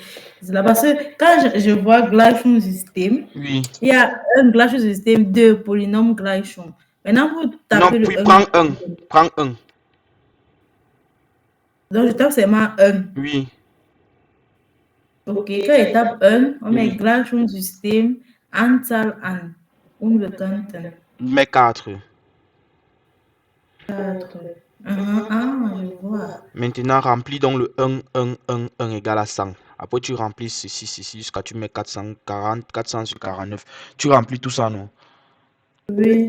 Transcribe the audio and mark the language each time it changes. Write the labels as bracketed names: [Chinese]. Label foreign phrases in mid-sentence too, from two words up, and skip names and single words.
[French] C'est là parce que quand je vois Gleichungssystem, Oui. il y a un Gleichungssystem de polynôme Gleichung. Maintenant, vous Non, tapez puis le 1. prends un. Prends un. Donc, je tape seulement 1. Oui. Ok, quand je tape 1, on met Oui. [German] Gleichungssystem, Anzahl an, unbekannten. [French] Mais 4. 4. Ah, je vois. Maintenant, remplis donc le 1 égale à 100. Après, tu remplis ceci jusqu'à tu mets 440, 400 sur 49. Tu remplis tout ça, non? Oui.